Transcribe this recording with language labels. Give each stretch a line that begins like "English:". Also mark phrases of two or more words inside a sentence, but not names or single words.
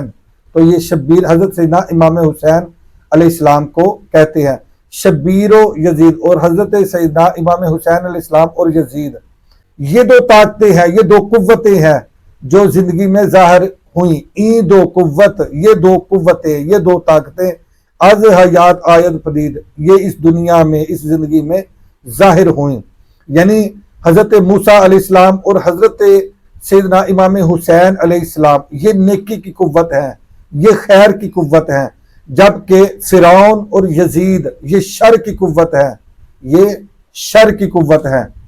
Urdu: تو یہ شبیر حضرت سیدنا امام حسین علیہ السلام کو کہتے ہیں۔ شبیر و یزید اور حضرت سیدنا امام حسین علیہ السلام اور یزید، یہ دو طاقتیں ہیں، یہ دو قوتیں ہیں جو زندگی میں ظاہر ہوئیں۔
Persian: این دو قوت،
Urdu: یہ دو قوتیں، یہ دو طاقتیں
Persian: از حیات آید پدید،
Urdu: یہ اس دنیا میں اس زندگی میں ظاہر ہوئیں۔ یعنی حضرت موسیٰ علیہ السلام اور حضرت سیدنا امام حسین علیہ السلام یہ نیکی کی قوت ہیں، یہ خیر کی قوت ہیں، جبکہ فرعون اور یزید یہ شر کی قوت ہیں، یہ شر کی قوت ہیں۔